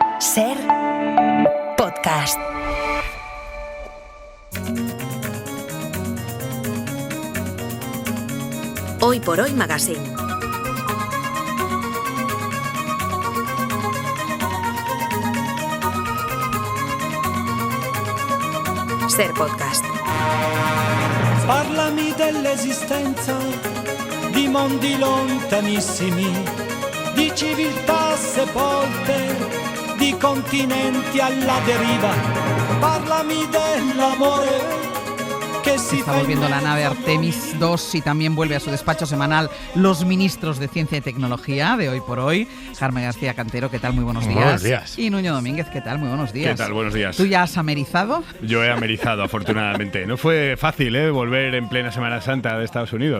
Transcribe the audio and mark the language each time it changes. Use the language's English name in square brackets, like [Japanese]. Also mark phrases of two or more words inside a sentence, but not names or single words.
[Spanish] Ser podcast. Hoy por Hoy Magazine. Ser podcast. [Italian] Parlami dell'esistenza di mondi lontanissimi, di civiltà sepolte, di continenti alla deriva. Parlami dell'amore [Spanish] que si está volviendo la nave Artemis 2 y también vuelve a su despacho semanal los ministros de Ciencia y Tecnología de Hoy por Hoy. Jaime García Cantero, ¿qué tal? Muy buenos días. Buenos días. Y Nuño Domínguez, ¿qué tal? Muy buenos días. ¿Qué tal? Buenos días. ¿Tú ya has amerizado? Yo he amerizado, afortunadamente. No fue fácil, volver en plena Semana Santa de Estados Unidos.